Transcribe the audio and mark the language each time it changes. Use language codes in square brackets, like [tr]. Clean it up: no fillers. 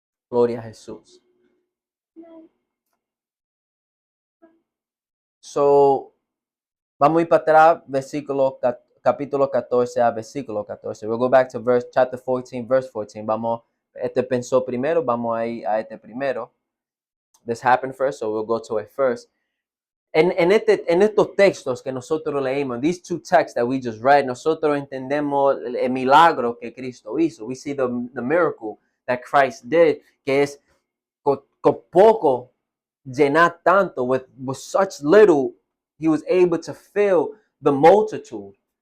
[es] Gloria a Jesús. So Vamos a ir para atrás, capítulo 14 a versículo 14. [en] We'll go back to chapter 14, verse 14. [es] Vamos, este pensó primero, vamos a ir a este primero. [en] This happened first, so we'll go to it first. [es] En estos textos que nosotros leímos, [en] these two texts that we just read, [es] nosotros entendemos el milagro que Cristo hizo. [en] We see the miracle that Christ did, [es] que es con poco llenar tanto, [en] with such little, he was able to fill the multitude.